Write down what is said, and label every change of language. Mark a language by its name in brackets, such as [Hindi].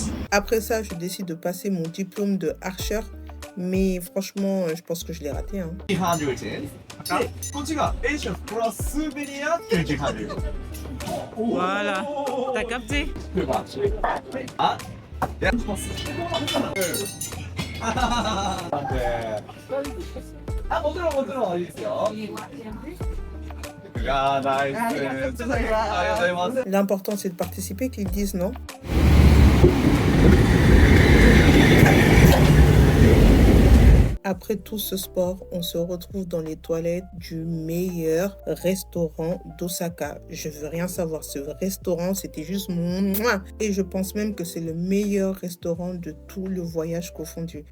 [French] Après ça, je décide de passer mon diplôme de Archer. Mais franchement, je pense que je l'ai raté. Hein. [Japanese] 200 円。こっちが Asian プラススーベニア200 円。 [French] Voilà, t'as capté? [Japanese] あ、やります。あ、もちろんもちろんいいですよ。いやー、ナイス。ありがとうございます。 [French] L'important, c'est de participer, qu'ils disent non. Après tout ce sport, on se retrouve dans les toilettes du meilleur restaurant d'Osaka. Je veux rien savoir. Ce restaurant, c'était juste mon... Et je pense même que c'est le meilleur restaurant de tout le voyage confondu.